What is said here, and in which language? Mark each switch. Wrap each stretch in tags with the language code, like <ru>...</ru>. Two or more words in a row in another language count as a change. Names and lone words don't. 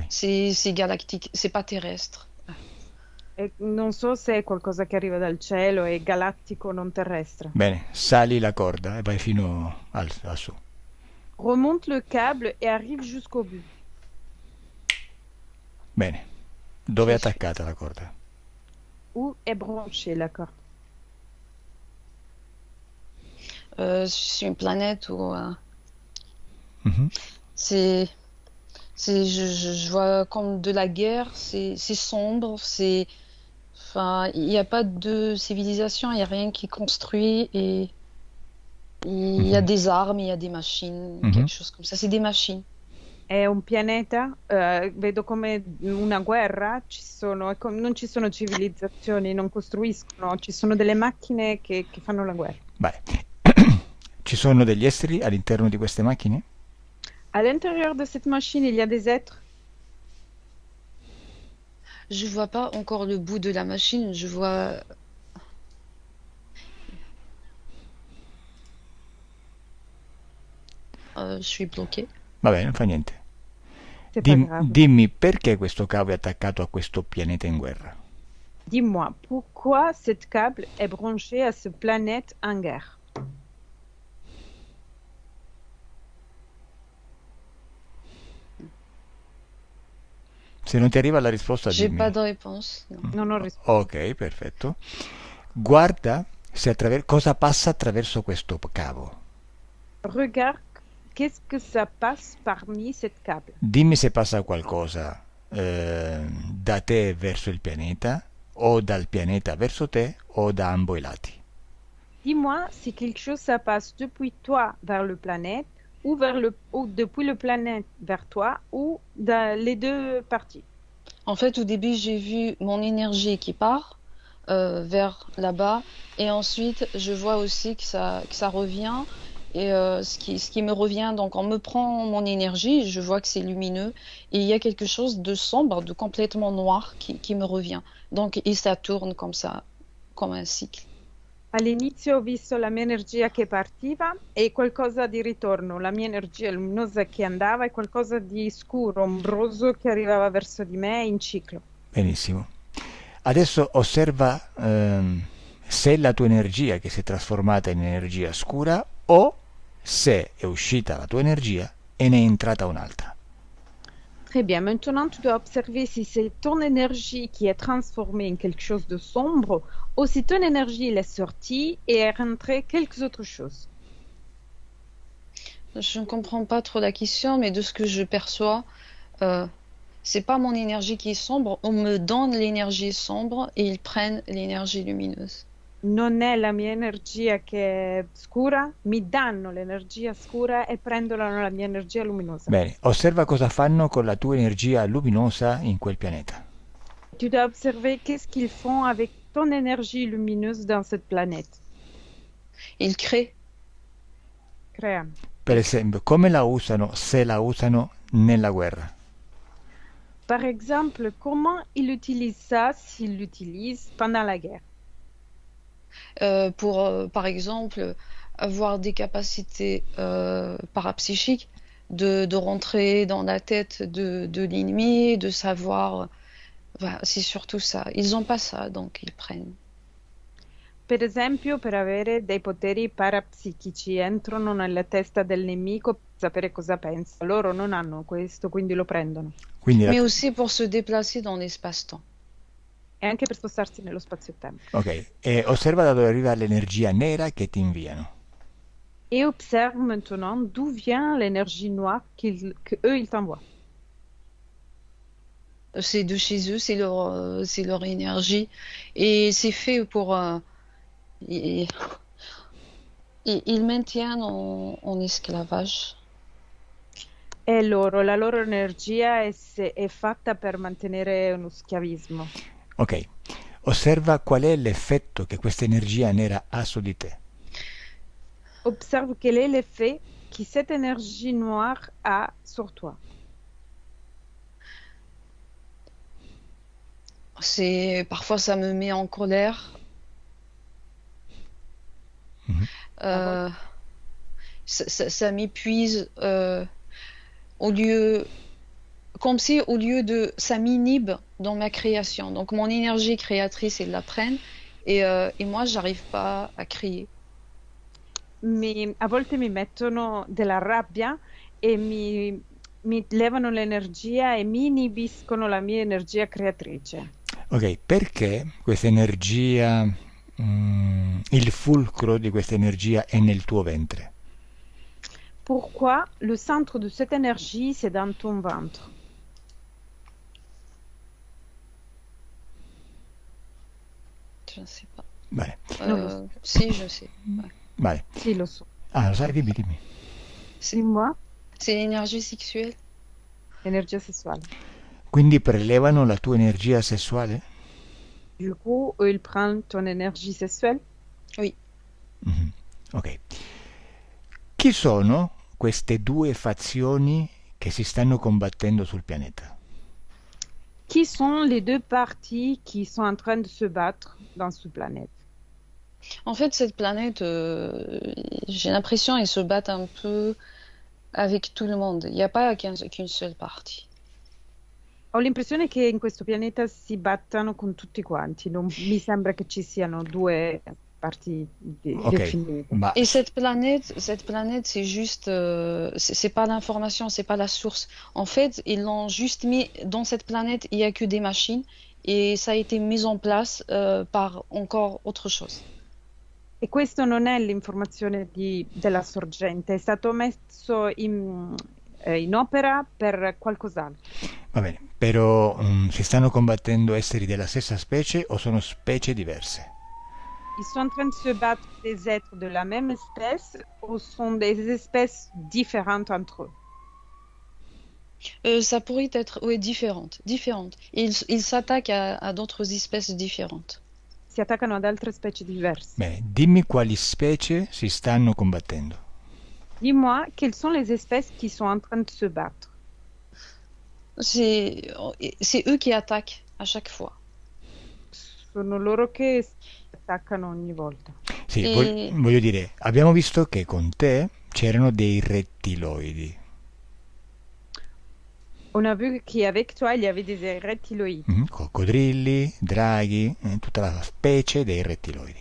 <fr>c'est galactique, c'est pas terrestre.</fr> <it>E non so se è qualcosa che arriva dal cielo, è galattico, non terrestre. Bene, sali la corda e vai fino a su.</it> <fr>Remonte le câble et arrive jusqu'au but.</fr> <it>Bene, dove è</it> <fr>Je suis,</fr> <it>attaccata la corda?</it> <fr>Où est branchée la corde? sur une planète où Mhm. c'est, je vois comme de la guerre, c'est sombre, enfin, il n'y a pas de civilisation, il n'y a rien qui est construit et il y a Mhm. des armes, il y a des machines, Mhm. quelque chose comme ça. C'est des machines.</fr> <it>È un pianeta, vedo come una guerra, non ci sono civilizzazioni, non costruiscono, ci sono delle macchine che fanno la guerra. Vai. Ci sono degli esseri all'interno di queste macchine?</it> <fr>À l'intérieur de cette machine, il y a des êtres. Je vois pas encore le bout de la machine, je vois. Je suis bloquée.</fr> <it>Vabbè, non fa niente.</it> <fr>C'est pas grave.</fr> <it>Dimmi perché questo cavo è attaccato a questo pianeta in guerra.</it> <fr>Dis-moi, pourquoi cette câble est branchée à ce planète en guerre?</fr> <it>Se non ti arriva la risposta,</it> <fr>J'ai pas</fr> <it>dimmi.</it> <fr>de réponse. Non.</fr> <it>Non ho risposto. Ok, perfetto. Guarda se cosa passa attraverso questo cavo.</it> <fr>Regarde, qu'est-ce que ça passe parmi cette câble?</fr> <it>Dimmi se passa qualcosa da te verso il pianeta, o dal pianeta verso te, o da ambo i lati.</it> <fr>Dis-moi si quelque chose ça passe depuis toi vers le planète ou depuis le planète vers toi ou dans les deux parties. En fait, au début, j'ai vu mon énergie qui part vers là-bas, et ensuite, je vois aussi que ça revient, et ce qui me revient, donc on me prend mon énergie, je vois que c'est lumineux, et il y a quelque chose de sombre, de complètement noir qui me revient. Donc, et ça tourne comme ça, comme un cycle.</fr> <it>All'inizio ho visto la mia energia che partiva e qualcosa di ritorno, la mia energia luminosa che andava e qualcosa di scuro, ombroso che arrivava verso di me in ciclo. Benissimo. Adesso osserva se la tua energia che si è trasformata in energia scura o se è uscita la tua energia e ne è entrata un'altra.</it> <fr>Très bien, maintenant tu dois observer si c'est ton énergie qui est transformée en quelque chose de sombre ou si ton énergie elle est sortie et est rentrée quelque autre chose. Je ne comprends pas trop la question, mais de ce que je perçois, C'est pas mon énergie qui est sombre, on me donne l'énergie sombre et ils prennent l'énergie lumineuse.</fr> <it>Non è la mia energia che è scura, mi danno l'energia scura e prendono la mia energia luminosa. Bene, osserva cosa fanno con la tua energia luminosa in quel pianeta.</it> <fr>Tu dois observer qu'est-ce qu'ils font avec ton énergie lumineuse dans cette planète. Ils créent.</fr> <it>Créano. Per esempio, come la usano se la usano nella guerra?</it> <fr>Par exemple, comment ils utilisent ça s'ils l'utilisent pendant la guerre? Pour, par exemple, avoir des capacités parapsychiques de rentrer dans la tête de l'ennemi, de savoir. Voilà, c'est surtout ça. Ils n'ont pas ça, donc ils prennent.</fr> <it>Per esempio, per avere dei poteri parapsichici, entrano nella testa del nemico per sapere cosa pensa. Loro non hanno questo, quindi lo prendono. Quindi</it> <fr>Mais aussi pour se déplacer dans l'espace-temps.</fr> <it>E anche per spostarsi nello spazio-tempo. ok, e osserva da dove arriva l'energia nera che ti inviano.</it> <fr>Et observe maintenant d'où vient l'énergie noire qu'eux, ils t'envoient. C'est de chez eux, c'est leur énergie. Et c'est fait pour. Ils, ils maintiennent en esclavage.</fr> <it>E loro, la loro energia è fatta per mantenere uno schiavismo. Ok, osserva qual è l'effetto che questa energia nera ha su di te.</it> <fr>Observe quel est l'effet que cette énergie noire a sur toi. Parfois ça me met en colère. Mhm. Ça m'épuise comme si au lieu de ça m'inhibe dans ma création. Donc mon énergie créatrice ils la prennent et moi j'arrive pas à créer.</fr> <it>A volte mi mettono della rabbia e mi levano l'energia e mi inibiscono la mia energia creatrice. Ok, perché questa energia, il fulcro di questa energia è nel tuo ventre?</it> <fr>Pourquoi le centre de cette énergie, c'est dans ton ventre? Je ne sais pas.</fr> <it>Vale,</it> <fr>Si, je sais. Ouais.</fr> <it>vale. Sì, lo so. Ah, lo sai? Dimmi, dimmi.</it> <fr>Dis-moi, C'est l'énergie sexuelle.</fr> <it>energia sessuale. Quindi prelevano la tua energia sessuale?</it> <fr>Du coup, eux, ils prennent ton énergie sessuelle. Oui. Mhm. Ok.</fr> <it>Chi sono queste due fazioni che si stanno combattendo sul pianeta?</it> <fr>Qui sont les deux parties qui sont en train de se battre dans cette planète? En fait, cette planète, j'ai l'impression ils se battent un peu avec tout le monde. Il n'y a pas qu'une seule partie.</fr> <it>Ho l'impressione che in questo pianeta si battano con tutti quanti, non mi sembra che ci siano due parti Ok, definite. ma</it> <fr>Et cette planète, c'est juste, c'est pas l'information, c'est pas la source. En fait, ils l'ont juste mis dans cette planète, il y a que des machines et ça a été mis en place par encore autre chose.</fr> <it>E questo non è l'informazione della sorgente, è stato messo in opera per qualcos'altro. va bene, però si stanno combattendo esseri della stessa specie o sono specie diverse?</it> <fr>Ils sont en train de se battre des êtres de la même espèce ou sont des espèces différentes entre eux? Ça pourrait être, oui, différente. Ils s'attaquent à d'autres espèces différentes.</fr> <it>Si attaccano ad altre specie diverse. Bene, dimmi quali specie si stanno combattendo.</it> <fr>Dis-moi, quelles sont les espèces qui sont en train de se battre? C'est eux qui attaquent à chaque fois.</fr> <it>Sono loro che si attaccano ogni volta. Sì, E- voglio dire, abbiamo visto che con te c'erano dei rettiloidi,</it> <fr>On a vu qu'avec toi, il y avait des reptiloïdes.</fr> <it>coccodrilli, draghi, tutta la specie dei rettiloidi.</it>